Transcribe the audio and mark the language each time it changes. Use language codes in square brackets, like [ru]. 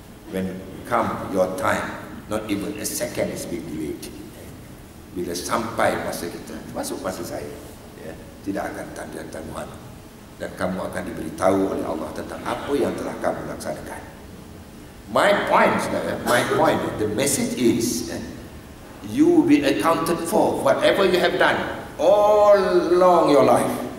[en] When come your time, not even a second is being delayed. [ms] Bila sampai masa kita, masuk masa saya, ya, tidak akan tanda tangguhan, dan kamu akan diberitahu oleh Allah tentang apa yang telah kamu laksanakan. [en] My point, the message is, you will be accounted for whatever you have done all along your life.